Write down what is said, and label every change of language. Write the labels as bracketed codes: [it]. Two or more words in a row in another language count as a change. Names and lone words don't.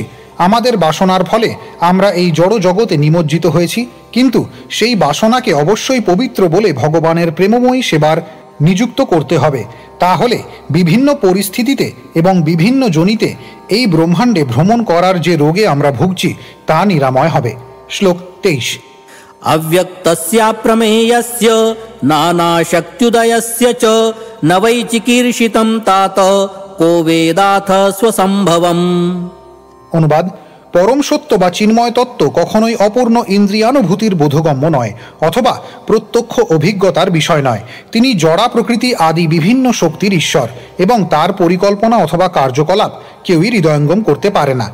[bn] আমাদের বাসনার ফলে আমরা এই জড় জগতে নিমজ্জিত হয়েছি, কিন্তু সেই বাসনাকে অবশ্যই পবিত্র বলে ভগবানের প্রেমময়ী সেবার নিযুক্ত করতে হবে। তাহলে বিভিন্ন পরিস্থিতিতে এবং বিভিন্ন জনিতে এই ব্রহ্মাণ্ডে ভ্রমণ করার যে রোগে আমরা ভুগছি তা নিরাময় হবে। শ্লোক 23। [sa] अव्यक्तस्याप्रमेयस्य नानाशक्त्युदयस्य च न वै चिकीर्षितं तात को वेदाथ स्वसंभवम्। [bn] অনুবাদ: পরম সত্য বা চিন্ময় তত্ত্ব কখনোই অপূর্ণ ইন্দ্রিয়ানুভূতির বোধগম্য নয় অথবা প্রত্যক্ষ অভিজ্ঞতার বিষয় নয়। তিনি জড়া প্রকৃতি আদি বিভিন্ন শক্তির ঈশ্বর এবং তার পরিকল্পনা অথবা কার্যকলাপ কেউই হৃদয়ঙ্গম করতে পারে না।